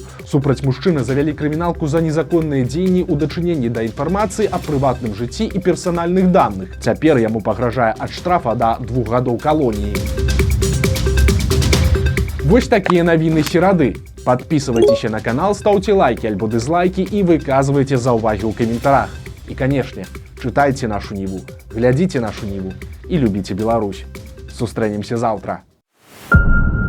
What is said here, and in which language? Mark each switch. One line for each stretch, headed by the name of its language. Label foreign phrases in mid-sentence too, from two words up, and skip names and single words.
Belarusian: Супраць мужчыны завялі крыміналку за незаконныя дзеянні ў дачыненні да інфармацыі аб прыватным жыцці і персанальных даных. Цяпер яму пагражае ад штрафа да 2 гадоў калоніі. Вось такія навіны серады.
Russian: Подписывайтеся на канал, ставьте лайки альбо дизлайки и выказывайте
Belarusian: заўвагі ў каментарах.
Russian: И, конечно, читайте нашу Ніву, глядите нашу Ніву и любите Беларусь.
Belarusian: Сустрэнемся завтра.